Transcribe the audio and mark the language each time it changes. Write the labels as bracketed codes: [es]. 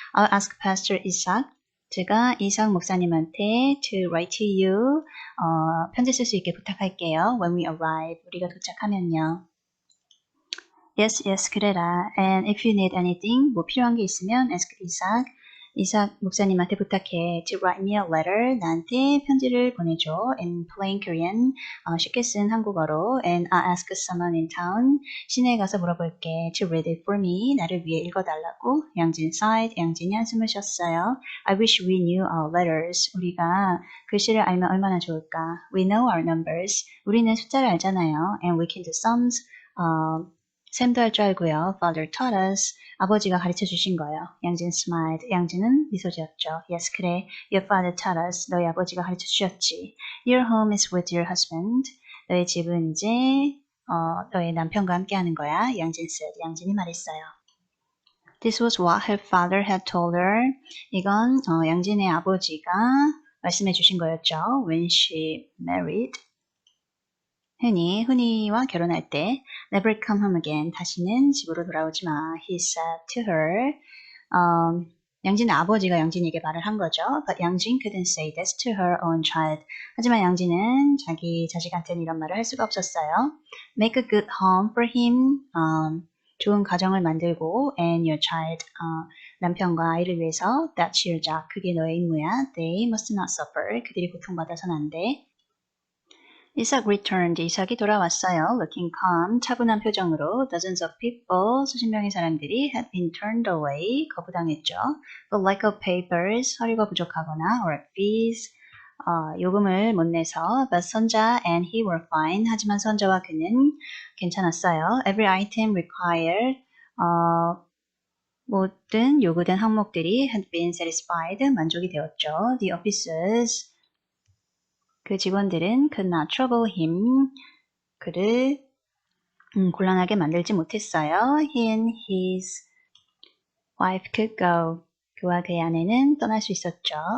[en] I'll ask Pastor Isaac. [ko] 제가 이삭 목사님한테 [en] to write to you. [ko] 편지 쓸 수 있게 부탁할게요. [en] When we arrive. [ko] 우리가 도착하면요. [en] Yes, [ko] 그래라. [en] And if you need anything, [ko] 뭐 필요한 게 있으면 [en] ask Isaac. [ko] 이삭 목사님한테 부탁해. [en] To write me a letter. [ko] 나한테 편지를 보내줘. [en] In plain Korean. [ko] 쉽게 쓴 한국어로. [en] And I'll ask someone in town. [ko] 시내에 가서 물어볼게. [en] To read it for me. [ko] 나를 위해 읽어달라고. [en] 양진 sighed. [ko] 양진이 한숨을 쉬었어요. [en] I wish we knew our letters. [ko] 우리가 글씨를 알면 얼마나 좋을까. [en] We know our numbers. [ko] 우리는 숫자를 알잖아요. [en] And we can do sums. [ko] 샘도 할 줄 알고요. [en] Father taught us. [ko] 아버지가 가르쳐 주신 거예요. [en] 양진 smiled. [ko] 양진은 미소 지었죠. [en] Yes, [ko] 그래. [en] Your father taught us. [ko] 너희 아버지가 가르쳐 주셨지. [en] Your home is with your husband. [ko] 너희 집은 이제 너희 남편과 함께 하는 거야. [en] 양진 said. [ko] 양진이 말했어요. [en] This was what her father had told her. [ko] 이건 양진의 아버지가 말씀해 주신 거였죠. [en] When she married. [ko] 흔히와 결혼할 때 [en] never come home again. [ko] 다시는 집으로 돌아오지 마. [en] He said to her. [ko] 양진의 아버지가 양진에게 말을 한 거죠. [en] But 양진 couldn't say this to her own child. [ko] 하지만 양진은 자기 자식한테는 이런 말을 할 수가 없었어요. [en] Make a good home for him. [ko] 좋은 가정을 만들고 [en] and your child. [ko] 남편과 아이를 위해서 [en] that's your job. [ko] 그게 너의 임무야. [en] They must not suffer. [ko] 그들이 고통받아서는 안 돼. [en] 이삭 returned. [ko] 이삭이 돌아왔어요. [en] Looking calm. [ko] 차분한 표정으로. [en] Dozens of people. [ko] 수십 명의 사람들이 [en] had been turned away. [ko] 거부당했죠. [en] The lack of papers. [ko] 서류가 부족하거나 [en] or fees. [ko] 요금을 못 내서. [en] But 선자 and he were fine. [ko] 하지만 선자와 그는 괜찮았어요. [en] Every item required. [ko] 모든 요구된 항목들이 [en] had been satisfied. [ko] 만족이 되었죠. [en] The officers. [ko] 그 직원들은 [en] could not trouble him. [ko] 그를 곤란하게 만들지 못했어요. [en] He and his wife could go. [ko] 그와 그의 아내는 떠날 수 있었죠.